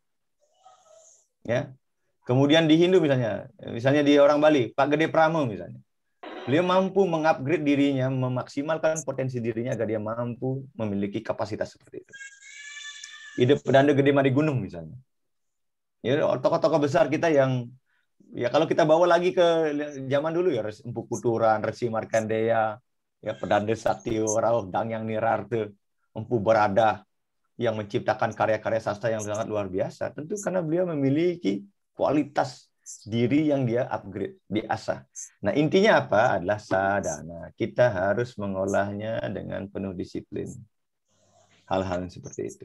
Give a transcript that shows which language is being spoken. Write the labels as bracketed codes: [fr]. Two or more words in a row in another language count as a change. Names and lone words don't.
[id] Ya. Kemudian di Hindu misalnya di orang Bali, Pak Gede Pramo misalnya. Beliau mampu mengupgrade dirinya, memaksimalkan potensi dirinya agar dia mampu memiliki kapasitas seperti itu. Ide Pedanda Gede Madi Gunung misalnya. Ya, tokoh-tokoh besar kita yang ya kalau kita bawa lagi ke zaman dulu ya Empu Kuturan, Resi Markandeya, ya Pedanda Satyo Rauh, Dangyang Nirarte, Empu Barada yang menciptakan karya-karya sastra yang sangat luar biasa. Tentu karena beliau memiliki kualitas diri yang dia upgrade, diasah. Nah, intinya apa? Adalah sadhana. Kita harus mengolahnya dengan penuh disiplin. Hal-hal yang seperti itu.